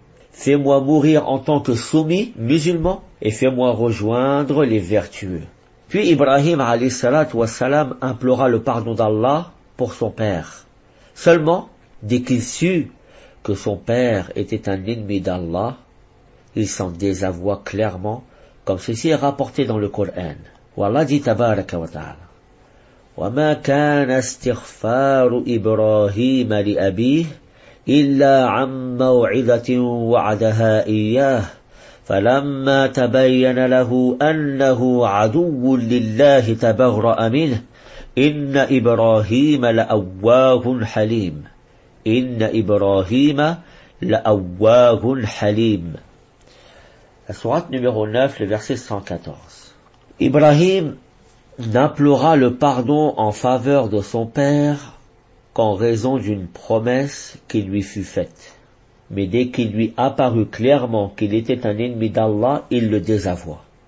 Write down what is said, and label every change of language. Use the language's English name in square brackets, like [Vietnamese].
[French] « Fais-moi mourir en tant que soumis, musulman, et fais-moi rejoindre les vertueux. » Puis Ibrahim alayhi salatu wassalam implora le pardon d'Allah pour son père. Seulement, dès qu'il sut que son père était un ennemi d'Allah, il s'en désavoua clairement, comme ceci est rapporté dans le Coran. Où Allah dit tabaraka wa ta'ala: [Arabic] وَمَا كَانَ اسْتِغْفَارُ إِبْرَاهِيمَ لِأَبِيهِ إِلَّا عَن مَّوْعِظَةٍ وَعَدَهَا إِيَّاهُ فَلَمَّا تَبَيَّنَ لَهُ أَنَّهُ عَدُوٌّ لِلَّهِ تَبَرَّأَ مِنْهُ إِنَّ إِبْرَاهِيمَ لَأَوَّاهٌ حَلِيمٌ إِنَّ إِبْرَاهِيمَ لَأَوَّاهٌ حَلِيمٌ. [French] La sourate numéro 9, le verset 114. Ibrahim n'implora le pardon en faveur de son père qu'en raison d'une promesse qui lui fut faite. Mais dès qu'il lui apparut clairement qu'il était un ennemi d'Allah, il le désavoua.